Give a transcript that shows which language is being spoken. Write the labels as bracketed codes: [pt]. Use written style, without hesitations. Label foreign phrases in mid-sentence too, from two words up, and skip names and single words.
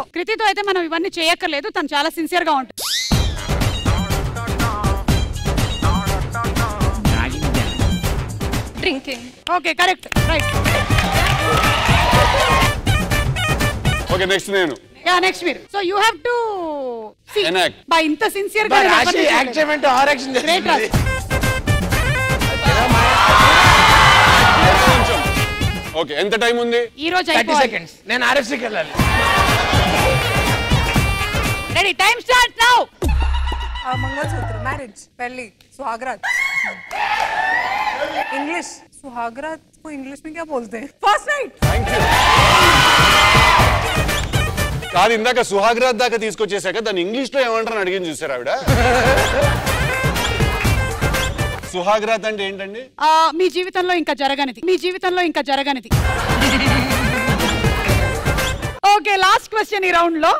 [te] కృతితో అయితే మనం ఇవన్నీ చేయక్కర్లేదు, తను చాలా సిన్సియర్ గా ఉంటుంది. డ్రింకింగ్. [en] okay, correct, right. [te] ఓకే, నెక్స్ట్ నేను. నెక్స్ట్ మీరు. [en] so you have to see by [te] ఇంత సిన్సియర్ గా యాక్ట్ చేయమంటే ఆర్ యాక్షన్ చేస్తుంది. ఓకే, ఎంత టైం ఉంది? ఈ రోజు 30 seconds. నేను ఆర్ఎఫ్సీకి వెళ్ళాలి. [en] ready, time start now. [hi] मंगलसूत्र, मैरिज, पहली, सुहागरात. इंग्लिश, सुहागरात को इंग्लिश में क्या बोलते हैं? [en] first night. thank you. [te] కాదు, ఇందాక సుహాగ్రాత్ దాకా తీసుకొచ్చేసాక దాన్ని ఇంగ్లీష్ లో ఏమంటారని అడిగింది చూసారు ఆవిడ. సుహాగ్రాత్ అంటే ఏంటండి? మీ జీవితంలో ఇంకా జరగనిది. ఓకే, [en] last question [te] ఈ రౌండ్ లో.